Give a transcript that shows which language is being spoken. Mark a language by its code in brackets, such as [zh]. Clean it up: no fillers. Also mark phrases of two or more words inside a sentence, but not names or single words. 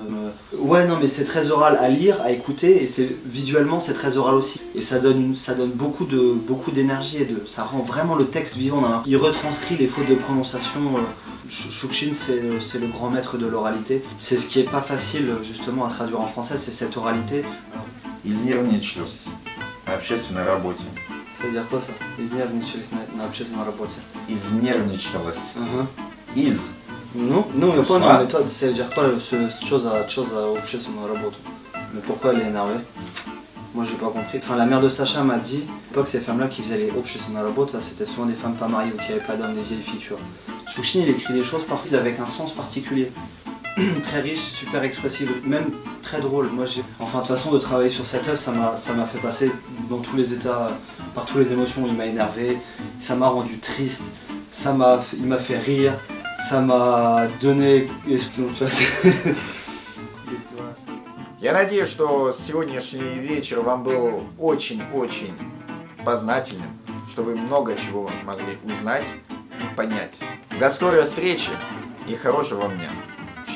[fr] Ouais, non, mais c'est très oral à lire, à écouter, et visuellement c'est très oral aussi. Et ça donne beaucoup d'énergie et ça rend vraiment le texte vivant. Il retranscrit les fautes de prononciation. Chouchine, c'est le grand maître de l'oralité. C'est ce qui est pas facile justement à traduire en français, c'est cette oralité. [ru] Изнервничалась на общественной работе. [fr] Ça veut dire quoi ça? [ru] Изнервничалась на общественной работе. Изнервничалась. Из. [fr] Non, il n'y a pas une méthode. Ça veut dire quoi chose à [ru] общественную работу? [fr] Mais pourquoi elle est énervée? Moi j'ai pas compris. Enfin la mère de Sacha m'a dit, à l'époque ces femmes là qui faisaient les [ru] общественную работу, [fr] c'était souvent des femmes pas mariées ou qui n'avaient pas d'hommes, des vieilles filles, tu vois. Chouchine il écrit des choses parfois avec un sens particulier. Très riche, super expressive, même très drôle. Moi, enfin, de toute façon, de travailler sur cette œuvre, ça m'a fait passer dans tous les états, par toutes les émotions. Il m'a énervé, ça m'a rendu triste, il m'a fait rire, ça m'a donné... [ru] Я надеюсь, что сегодняшний вечер вам был очень-очень познательным, что вы много чего могли узнать и понять. До скорой встречи и хорошего вам дня.